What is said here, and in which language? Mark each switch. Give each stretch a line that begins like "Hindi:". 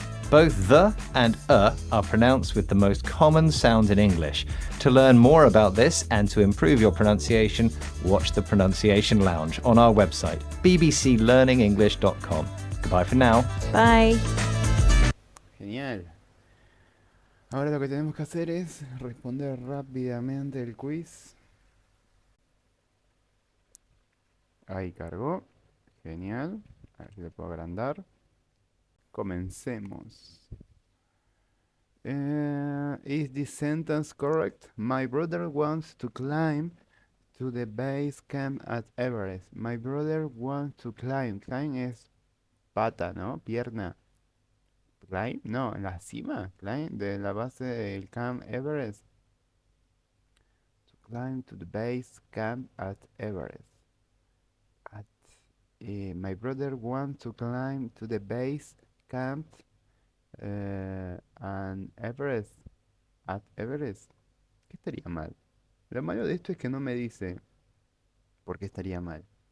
English: Both the and are pronounced with the most common sound in English. To learn more about this and to improve your pronunciation, watch the Pronunciation Lounge on our website, bbclearningenglish.com. Goodbye for now. Bye.
Spanish: Genial. Ahora lo que tenemos que hacer es responder rápidamente el quiz. Ahí cargó. Genial. A ver si lo puedo agrandar. Comencemos.
English: Is this sentence correct? My brother wants to climb to the base camp at Everest. My brother wants to climb.
Spanish: Climb es pata, ¿no? Pierna. Climb, no, en la cima. Climb de la base del Camp Everest.
English: To climb to the base camp at Everest. My brother wants to climb to the base camp and Everest.
Spanish: At Everest. ¿Qué estaría mal? Lo malo de esto es que no me dice por qué estaría mal.